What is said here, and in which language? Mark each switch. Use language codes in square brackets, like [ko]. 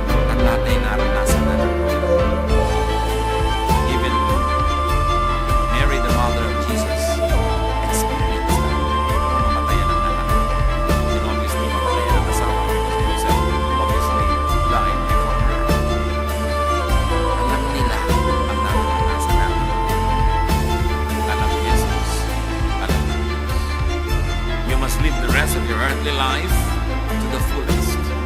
[tl] At lahat ay naranasan na. [en] Even Mary, the mother of Jesus, experienced that. [tl] Mamatayan ng anak. [en] And obviously, [tl] mamatayan ng asawa [en] because Joseph obviously died before her. [tl] Alam nila ang naranasan namin. Alam ni Jesus. Alam ng Diyos. [en] You must live the rest of your earthly life to the fullest.